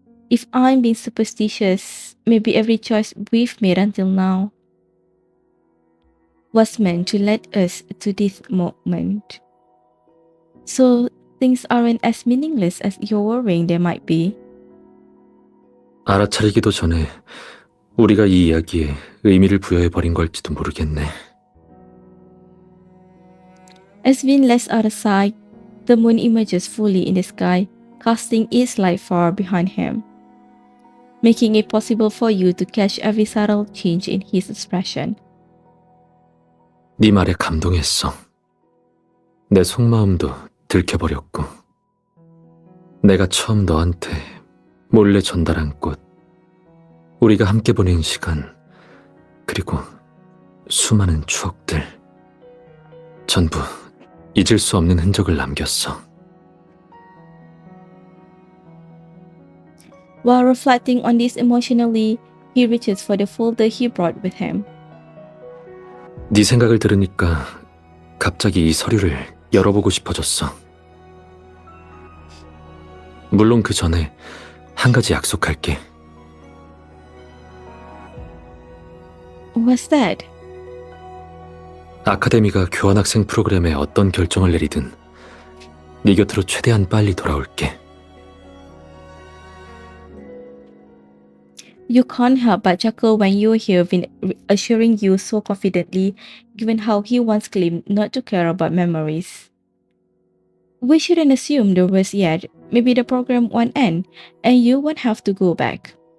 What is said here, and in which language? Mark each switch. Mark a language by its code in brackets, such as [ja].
[en] If I'm being superstitious, maybe every choice we've made until now was meant to lead us to this moment. So, things aren't as meaningless as you're worrying they might be. [ko] 알아차리기도 전에 우리가 이 이야기에 의미를 부여해버린 걸지도 모르겠네. [en] As Vin lets out a sigh, the moon emerges fully in the sky, casting its light far behind him, making it possible for you to catch every subtle change in his expression. [ko] 네 말에 감동했어. 내 속마음도 들켜버렸고. 내가 처음 너한테 몰래 전달한 꽃, 우리가 함께 보낸 시간, 그리고 수많은 추억들, 전부 잊을 수 없는 흔적을 남겼어. [en] While reflecting on this emotionally, he reaches for the folder he brought with him. [ko] 네 생각을 들으니까 갑자기 이 서류를 열어보고 싶어졌어. 물론 그 전에 한 가지 약속할게. [en] What's that? [ko] 아카데미가 교환학생 프로그램에 어떤 결정을 내리든 네 곁으로 최대한 빨리 돌아올게. [en] You can't help but chuckle when you hear Vin assuring you so confidently, given how he once claimed not to care about memories. We shouldn't assume the worst yet. Maybe the program won't end, and you won't have to go back.